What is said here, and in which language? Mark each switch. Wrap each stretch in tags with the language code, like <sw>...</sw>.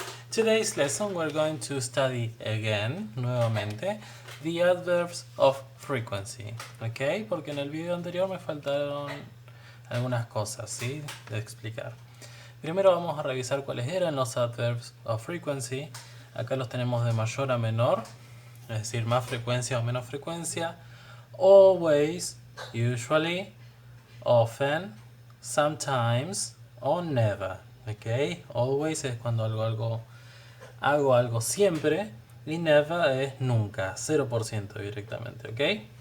<en>Today's lesson we're going to study again,</en> <es>nuevamente, the adverbs</es> <en>of frequency, ¿ok?</en> <es>Porque en el video anterior me faltaron algunas cosas, ¿sí? De explicar. Primero vamos a revisar cuáles eran los</es> <en>adverbs of frequency.</en> <es>Acá los tenemos de mayor a menor, es decir, más frecuencia o menos frecuencia.</es> <en>Always, usually, often, sometimes o never.</en> <es>¿Ok? Always es cuando hago algo siempre y never es nunca, 0% directamente. ¿Ok?</es>